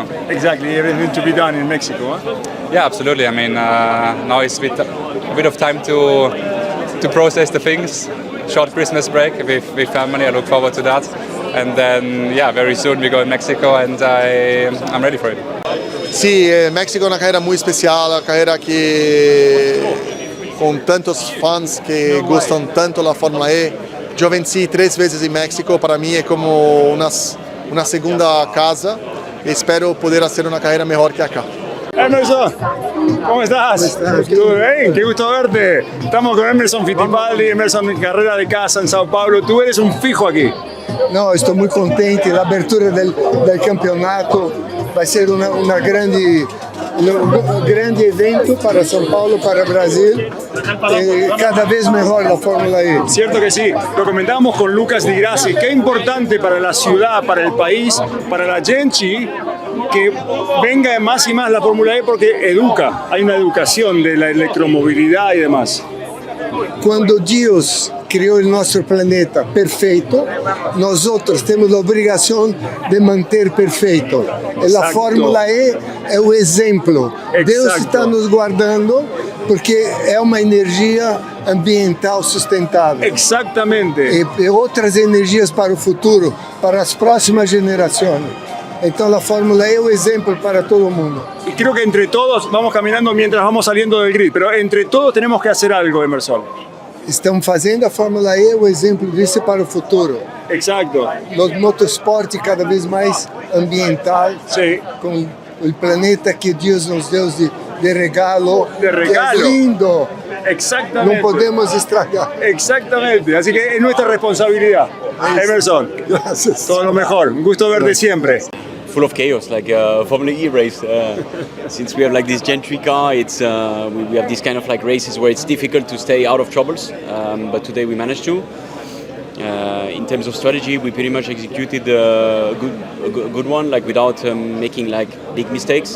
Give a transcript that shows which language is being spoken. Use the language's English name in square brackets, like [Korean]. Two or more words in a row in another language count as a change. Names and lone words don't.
[English] Exactly, everything to be done in Mexico, huh? Yeah, absolutely. I mean, now it's a bit of time to process the things. Short Christmas break with family. I look forward to that. And then, very soon we go in Mexico, and I'm ready for it. [Spanish] Sí, México es una carrera muy especial, una carrera que con tantos fans que gustan tanto la Fórmula E. Yo vencí 3 veces en México, para mí es como una segunda casa. Espero poder hacer una carrera mejor que acá. Emerson, ¿cómo estás? ¿Todo bien? Qué gusto verte. Estamos con Emerson Fittipaldi, Emerson en carrera de casa en Sao Paulo. Tú eres un fijo aquí. No, [Portuguese] estou muito contente. A abertura del campeonato vai ser um grande evento para São Paulo, para Brasil. [Spanish] Cada vez mejor la Fórmula E. Cierto que sí. Lo comentábamos con Lucas Di Grassi. Qué importante para la ciudad, para el país, para la gente que venga más y más la Fórmula E, porque educa. Hay una educación de la electromovilidad y demás. [Portuguese] Quando Deus criou o nosso planeta perfeito, nós outros temos a obrigação de manter perfeito. E a Fórmula E é o exemplo. Deus está nos guardando porque é uma energia ambiental sustentável. [Spanish] Exactamente. [Portuguese] E outras energias para o futuro, para as próximas gerações. Então a Fórmula E é um exemplo para todo mundo. [Spanish] Y creo que entre todos vamos caminando mientras vamos saliendo del grid, pero entre todos tenemos que hacer algo, Emerson. [Portuguese] Estamos fazendo a Fórmula E o exemplo disso para o futuro. [Spanish] Exacto. [Portuguese] No motorsport cada vez mais ambiental, [Spanish] sí, [Portuguese] com o planeta que Deus nos deu [Spanish] de regalo. De regalo. [Portuguese] Que é lindo. [Spanish] Exactamente. No podemos estragar. Exactamente. Así que es nuestra responsabilidad. Emerson, gracias. Todo lo mejor. Un gusto verte siempre. [English] Full of chaos, like a Formula E race. Since we have like this Gen 3 car, it's we have these kind of like races where it's difficult to stay out of troubles. But today we managed to. In terms of strategy, we pretty much executed a good one, like without making like big mistakes.